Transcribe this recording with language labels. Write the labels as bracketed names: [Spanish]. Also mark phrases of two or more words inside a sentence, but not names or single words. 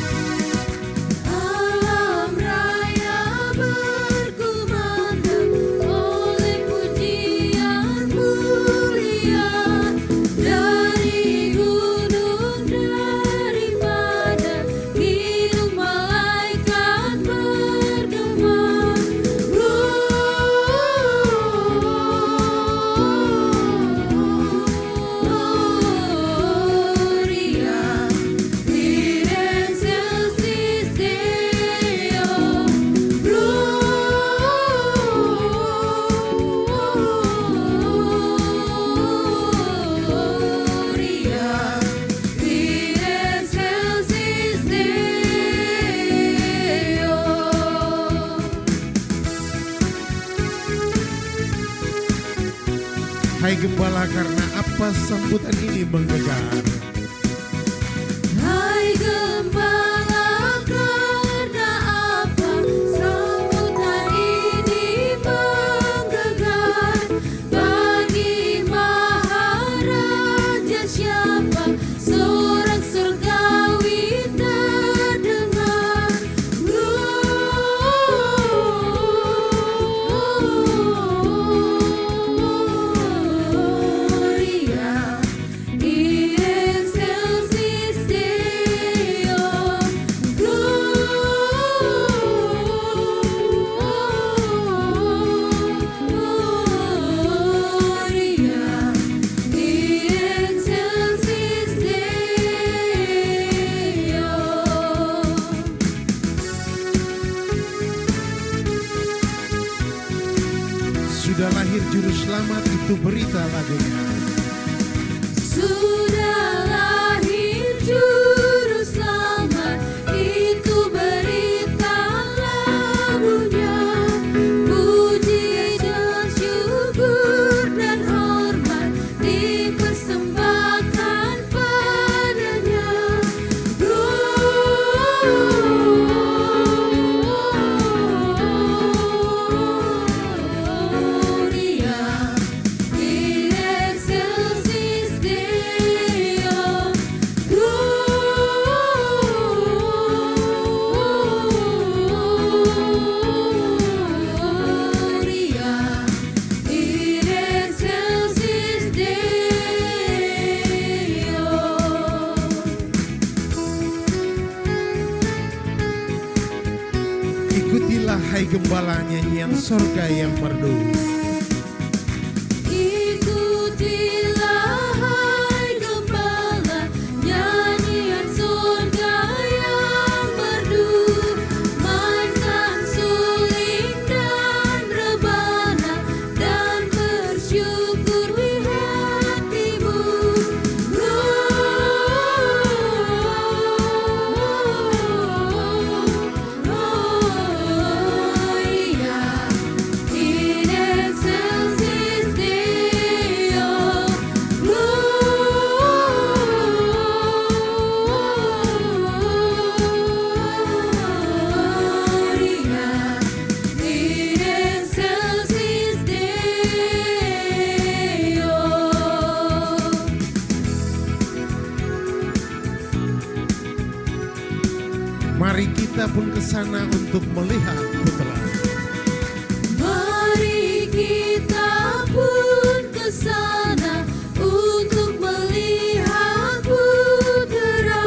[Indonesian] Alam raya berkumandang oleh pujian mulia, dari gunung daripada hidung malaikat bergema. [Latin] Gloria in excelsis Deo. Gloria in excelsis Deo. [Indonesian] Hai Gembala, karena apa sambutan ini menggelegar? Hai Gembala, karena apa sambutan ini menggelegar? Bagi Maharaja siapa sorak surgawi terdengar? [Latin] Gloria in excelsis Deo. Gloria in excelsis Deo. [Indonesian] Sudah lahir juru selamat, itu berita lagunya. Sudah lahir juru selamat, itu berita lagunya. Puji dan syukur dan hormat dipersembahkan padanya. [Latin] Gloria in excelsis Deo. Gloria in excelsis Deo. [Indonesian] Ikutilah hai Gembala nyanyian sorga yang merdu. Ikutilah hai Gembala nyanyian surga yang merdu, mainkan suling dan rebana dan bersyukur di hatimu. [Latin] Gloria in excelsis Deo. Gloria in excelsis Deo. [Indonesian] Mari kita pun ke sana untuk melihat putra. Mari kita pun ke sana untuk melihat Putra.